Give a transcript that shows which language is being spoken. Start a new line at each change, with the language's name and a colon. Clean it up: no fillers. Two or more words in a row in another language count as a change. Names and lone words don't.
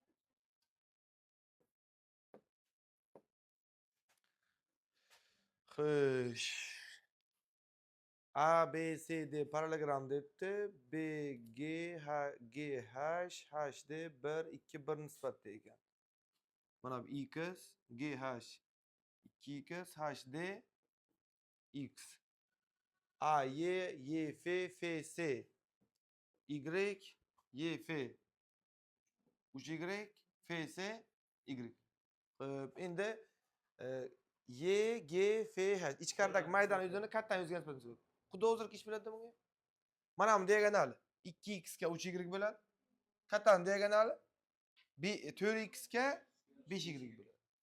Uzbek: Xo'sh. A B C D parallelogram debdi. B G H G H H D 1 2 1 nisbatda ekan. Mana bu X G H 2x H D X. A Y Y F F C Y Y F 3Y F C Y. Endi Y G F H ichkaridagi maydon yuzini katta yuzga nisbatan so'raydi. Xudo o'zir ish biladi bunga. Mana bu diagonali 2x ga 3y bo'ladi. Kattaning diagonali 4x ga 5y bo'ladi.